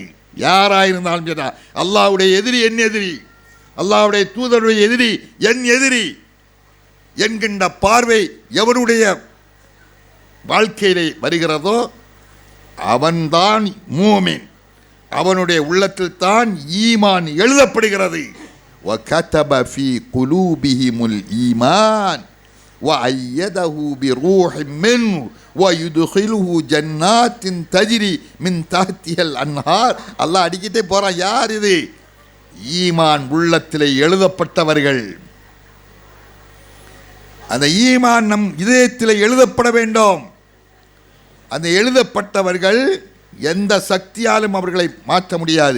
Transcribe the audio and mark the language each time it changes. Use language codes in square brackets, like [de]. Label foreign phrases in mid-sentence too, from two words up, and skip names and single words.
[ta] யாராயிருந்தாலும் சரி, அல்லாஹ்வுடைய எதிரி என் எதிரி, அல்லாஹ்வுடைய தூதருடைய எதிரி என் எதிரி என்கின்ற பார்வை எவனுடைய வாழ்க்கையிலே வருகிறதோ அவன்தான் மூமின். அவனுடைய உள்ளத்தில் தான் ஈமான் எழுதப்படுகிறது. [ar] وَكَتَبَ فِي قُلُوبِهِمُ الْإِيمَانَ وَأَيَّدَهُ بِرُوحٍ مِّنْهُ وَيُدْخِلُهُ جَنَّاتٍ تَجْرِي مِنْ تَحْتِهَا الْأَنْهَارُ. [ta] அல்லாஹ் அடிக்கிட்டே போறான். யார் இது? ஈமான் உள்ளத்திலே எழுதப்பட்டவர்கள். அந்த ஈமான் நம் இதயத்தில் எழுதப்பட வேண்டும். அந்த எழுதப்பட்டவர்கள் எந்த சக்தியாலும் அவர்களை மாற்ற முடியாது.